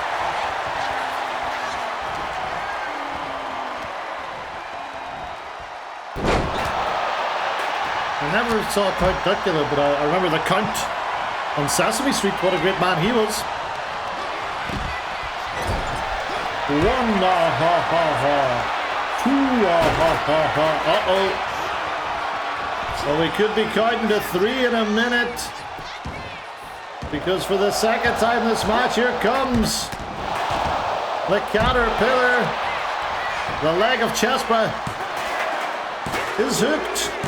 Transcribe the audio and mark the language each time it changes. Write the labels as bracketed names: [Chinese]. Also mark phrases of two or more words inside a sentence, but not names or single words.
[English] I never saw Count Duckula, but I remember the Count on Sesame Street. What a great man he was. One ha ha ha. Two ha ha ha. Uh-oh. Well, we could be counting to 3 in a minute. Because for the second time this match, here comes the Caterpillar. The leg of Chespa is hooked.